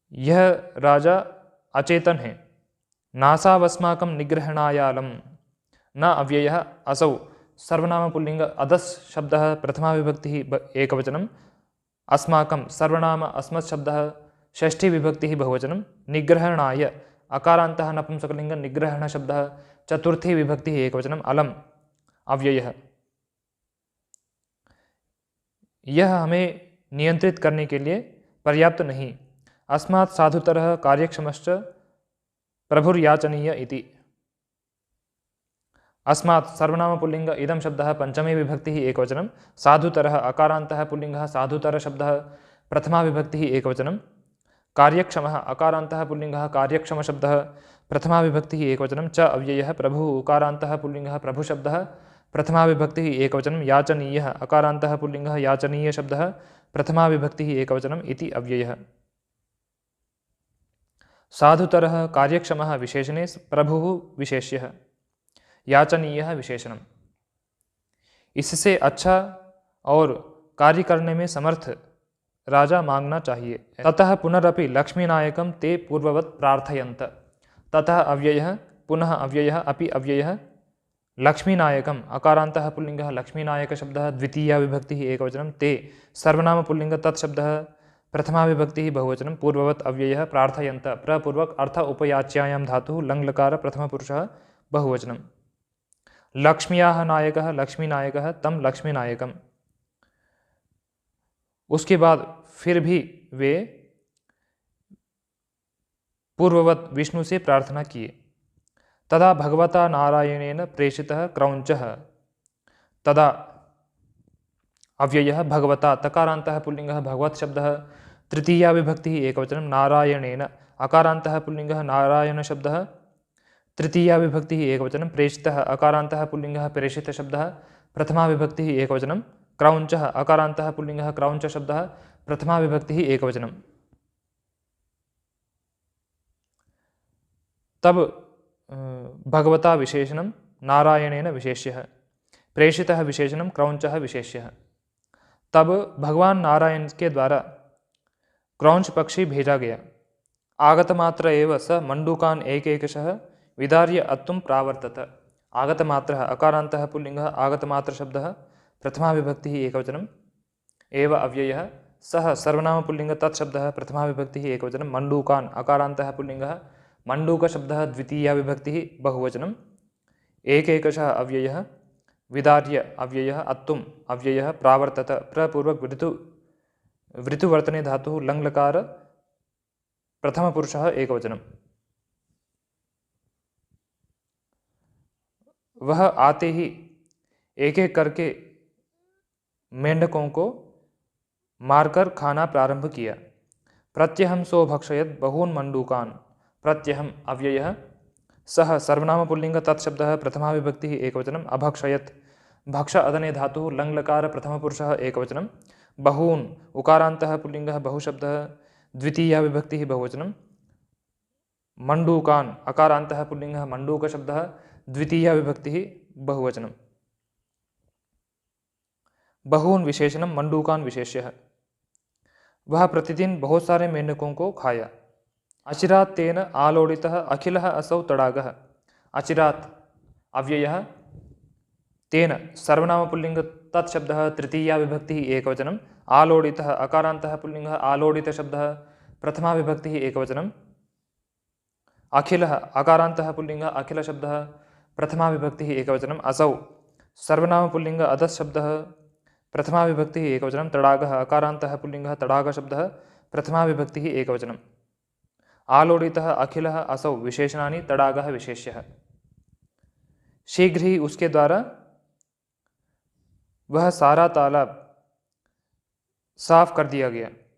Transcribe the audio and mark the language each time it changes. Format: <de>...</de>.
<hi>यह राजा अचेतन है।</hi> <sa>नासावस्माकं निग्रहणायालं न अव्ययः असौ सर्वनाम पुल्लिंग अदस् शब्दः प्रथमा विभक्तिः एकवचनम् अस्माकं सर्वनाम अस्मत् शब्दः षष्ठी विभक्तिः बहुवचनं निग्रहणाय अकारान्तः नपुंसकलिंग निग्रहण शब्दः चतुर्थी विभक्तिः एकवचनम् अलम् अव्ययः।</sa> <hi>यह हमें नियंत्रित करने के लिए पर्याप्त नहीं।</hi> <sa>अस्मात् साधुतरः कार्यक्षमश्च प्रभुर्याचनीय इति। अस्मात् सर्वनाम पुल्लिंग इदं शब्दः पंचमी विभक्तिः एकवचनं साधुतरः अकारान्तः पुल्लिंगः साधुतर शब्दः प्रथमा विभक्तिः एकवचनं कार्यक्षमः अकारान्तः पुल्लिंगः कार्यक्षम शब्दः प्रथमा विभक्तिः एकवचनं च अव्ययः प्रभुः उकारान्तः पुल्लिंगः प्रभु शब्दः प्रथमा विभक्तिः एकवचनं याचनीयः अकारान्तः पुल्लिंगः याचनीय शब्दः प्रथमा विभक्तिः एकवचनम् इति अव्ययः। साधुतरः कार्यक्षमः विशेषणे प्रभुः विशेष्यः याचनीयः विशेषणम्।</sa> <hi>इससे अच्छा और कार्य करने में समर्थ राजा मांगना चाहिए।</hi> <sa>ततः पुनरपि लक्ष्मीनायकं ते पूर्ववत् प्रार्थयन्त ततः अव्ययः पुनः अव्ययः अपि अव्ययः लक्ष्मीनायकम् अकारान्तः पुल्लिंगः लक्ष्मीनायक शब्दः द्वितीया विभक्तिः एकवचनं ते सर्वनाम पुल्लिंग तत्शब्दः प्रथमा विभक्तिः बहुवचनं पूर्ववत् अव्ययः प्रार्थयन्त प्रपूर्वक अर्थ उपयाच्यायां धातुः लङ्लकार प्रथमपुरुषः बहुवचनं लक्ष्म्याः नायकः लक्ष्मीनायकः तं लक्ष्मीनायकम्।</sa> <hi>उसके बाद फिर भी वे पूर्ववत विष्णु से प्रार्थना किए।</hi> <sa>तदा भगवता नारायणेन प्रेषितः क्रौञ्चः तदा अव्ययः भगवता तकारान्तः पुल्लिंगः भगवत् शब्दः तृतीया विभक्तिः एकवचनं नारायणेन अकारान्तः पुल्लिंगः नारायण शब्दः तृतीया विभक्तिः एकवचनं प्रेषितः अकारान्तः पुल्लिंगः प्रेषित शब्दः प्रथमा विभक्तिः एकवचनं क्रौञ्चः अकारान्तः पुल्लिंगः क्रौञ्च शब्दः प्रथमा विभक्तिः एकवचनं। तब भगवता विशेषणं नारायणेन विशेष्यः प्रेषितः विशेषणं क्रौञ्चः विशेष्यः।</sa> <hi>तब भगवान नारायण के द्वारा क्रौञ्च पक्षी भेजा गया।</hi> <sa>आगतमात्र एव स मंडूकान् एकैकशः विदार्य अत्तुं प्रावर्तत। आगतमात्रः अकारान्तः पुल्लिंगः आगतमात्र शब्दः प्रथमा विभक्तिः एकवचनम् एव अव्ययः सः सर्वनाम पुल्लिंग तत्शब्दः प्रथमा विभक्तिः एकवचनं मंडूकान् अकारान्तः पुल्लिंगः मंडूक शब्दः द्वितीया विभक्तिः बहुवचनम् एकैकशः अव्ययः विदार्य अव्ययः अत्तुम् अव्ययः प्रावर्तत प्रपूर्वक वृतुवर्तने धातुः लङ्लकार प्रथमपुरुषः एकवचनम्।</sa> <hi>वह आते ही एक एक करके मेंढकों को मारकर खाना प्रारंभ किया।</hi> <sa>प्रत्यहं सो भक्षयत बहून् मंडूकान्। प्रत्यहं अव्ययः सः सर्वनाम पुल्लिंग तत्शब्दः प्रथमा विभक्तिः एकवचनम् अभक्षयत् भक्ष अदने धातुः लङ् लकार प्रथमपुरुषः एकवचनं बहून् उकारान्तः पुल्लिङ्गः बहुशब्दः द्वितीया विभक्तिः बहुवचनं मण्डूकान् अकारान्तः पुल्लिङ्गः मण्डूकशब्दः द्वितीया विभक्तिः बहुवचनं बहून् विशेषणं मण्डूकान् विशेष्यः।</sa> <hi>वह प्रतिदिन बहुत सारे मेंढकों को खाया।</hi> <sa>अचिरात तेन आलोडितः अखिलः असौ तडागः। अचिरात अव्ययः तेन सर्वनाम पुल्लिंग तत्शब्दः तृतीया विभक्तिः एकवचनम् आलोडितः अकारान्तः पुल्लिङ्गः आलोडितशब्दः प्रथमा विभक्तिः एकवचनम् अखिलः अकारान्तः पुल्लिङ्गः अखिलशब्दः प्रथमा विभक्तिः एकवचनम् असौ सर्वनाम पुल्लिंग अधशब्दः प्रथमा विभक्तिः एकवचनं तडागः अकारान्तः पुल्लिङ्गः तडागशब्दः प्रथमा विभक्तिः एकवचनम् आलोडितः अखिलः असौ विशेषणानि तडागः विशेष्यः।</sa> <hi>शीघ्र ही उसके द्वारा वह सारा तालाब साफ कर दिया गया।</hi>